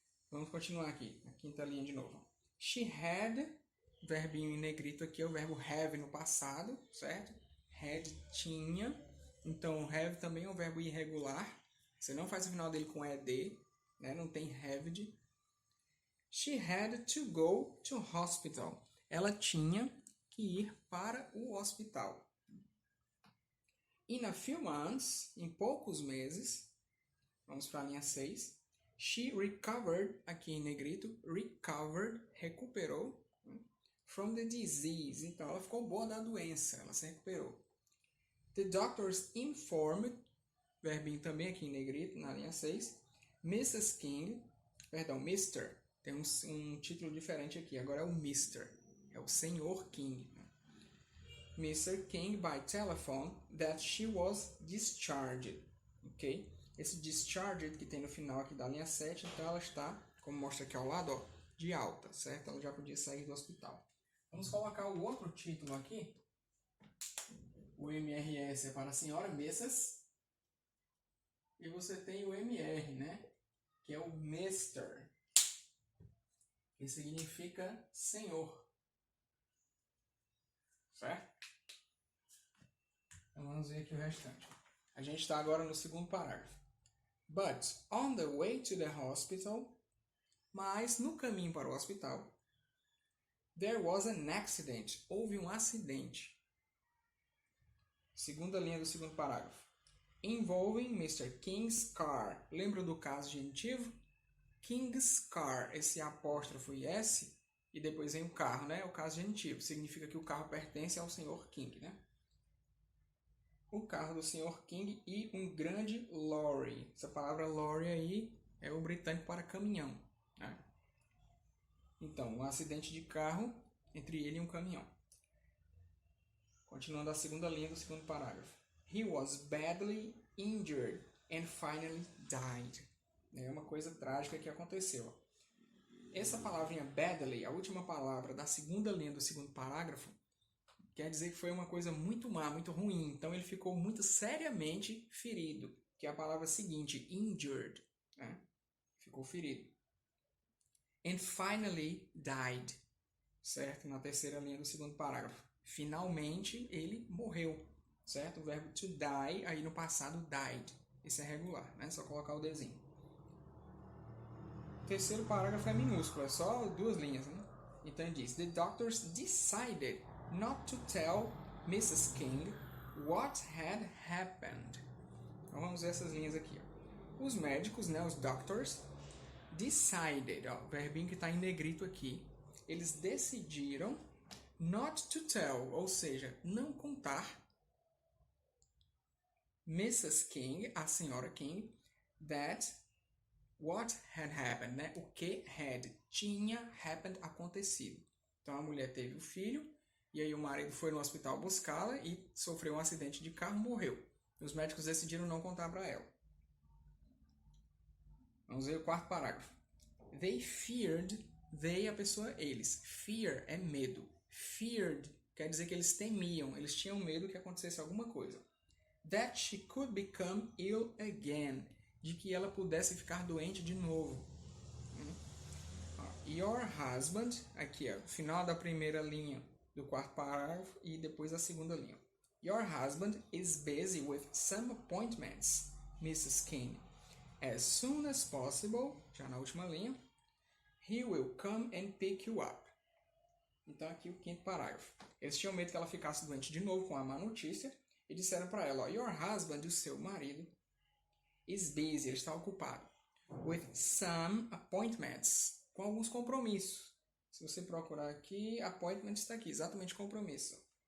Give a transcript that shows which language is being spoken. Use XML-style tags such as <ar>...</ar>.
<pt>Vamos continuar aqui, na quinta linha de novo. She had, verbinho em negrito aqui é o verbo have no passado, certo? Had, tinha. Então, have também é um verbo irregular. Você não faz o final dele com ed, né? Não tem haved.</pt> <en>She had to go to hospital.</en> <pt>Ela tinha que ir para o hospital.</pt> <en>In a few months,</en> <pt>em poucos meses, vamos para a linha 6.</pt> <en>She recovered,</en> <pt>aqui em negrito,</pt> <en>recovered, recuperou, from the disease.</en> <pt>Então, ela ficou boa da doença, ela se recuperou.</pt> <en>The doctors informed,</en> <pt>verbinho também aqui em negrito, na linha 6. Mrs. King, perdão, Mr. Tem um título diferente aqui, agora é o Mr. É o Senhor King. Mr.</pt> <en>King, by telephone, that she was discharged. Ok?</en> <pt>Esse discharged que tem no final aqui da linha 7, então ela está, como mostra aqui ao lado, ó, de alta, certo? Ela já podia sair do hospital. Vamos colocar o outro título aqui. O MRS é para a senhora Mrs. E você tem o MR, né? Que é o Mr. Que significa senhor. Certo? Então vamos ver aqui o restante. A gente está agora no segundo parágrafo.</pt> <en>But on the way to the hospital,</en> <pt>mas no caminho para o hospital,</pt> <en>there was an accident.</en> <pt>Houve um acidente. Segunda linha do segundo parágrafo.</pt> <en>Involving Mr. King's car.</en> <pt>Lembra do caso genitivo?</pt> <en>King's car.</en> <pt>Esse apóstrofo e S e depois vem o carro, né? O caso genitivo. Significa que o carro pertence ao Sr. King, né? O carro do Sr. King e um grande lorry. Essa palavra lorry aí é o britânico para caminhão, né? Então, um acidente de carro entre ele e um caminhão. Continuando a segunda linha do segundo parágrafo.</pt> <en>He was badly injured and finally died.</en> <pt>É uma coisa trágica que aconteceu. Essa palavrinha badly, a última palavra da segunda linha do segundo parágrafo, quer dizer que foi uma coisa muito má, muito ruim. Então ele ficou muito seriamente ferido, que é a palavra seguinte, injured, né? Ficou ferido.</pt> <en>And finally died,</en> <pt>certo? Na terceira linha do segundo parágrafo. Finalmente ele morreu, certo? O verbo to die, aí no passado died. Esse é regular, né? Só colocar o desenho. O terceiro parágrafo é minúsculo, é só 2 linhas, né?</pt> <en>Então diz, the doctors decided not to tell Mrs. King what had happened.</en> <pt>Então vamos ver essas linhas aqui. Ó. Os médicos, né, os doctors, decided, ó, verbinho que está em negrito aqui, eles decidiram</pt> <en>not to tell,</en> <pt>ou seja, não contar Mrs. King, a senhora King, that</pt> <en>what had happened,</en> <pt>né? O que had, tinha happened, acontecido. Então a mulher teve o filho, e aí o marido foi no hospital buscá-la e sofreu um acidente de carro e morreu. Os médicos decidiram não contar para ela. Vamos ver o quarto parágrafo.</pt> <en>They feared,</en> <pt>they a pessoa eles. Fear é medo. Feared quer dizer que eles temiam, eles tinham medo que acontecesse alguma coisa.</pt> <en>That she could become ill again,</en> <pt>de que ela pudesse ficar doente de novo. Your husband, aqui ó, final da primeira linha do quarto parágrafo e depois a segunda linha.</pt> <en>Your husband is busy with some appointments, Mrs. King. As soon as possible,</en> <pt>já na última linha,</pt> <en>he will come and pick you up.</en> <pt>Então aqui o quinto parágrafo. Eles tinham medo que ela ficasse doente de novo com a má notícia e disseram para ela, ó,</pt> <en>your husband,</en> <pt>o seu marido,</pt> <en>is busy,</en> <pt>ele está ocupado,</pt> <en>with some appointments,</en> <pt>com alguns compromissos. Se você procurar aqui, appointment está aqui, exatamente compromisso.</pt>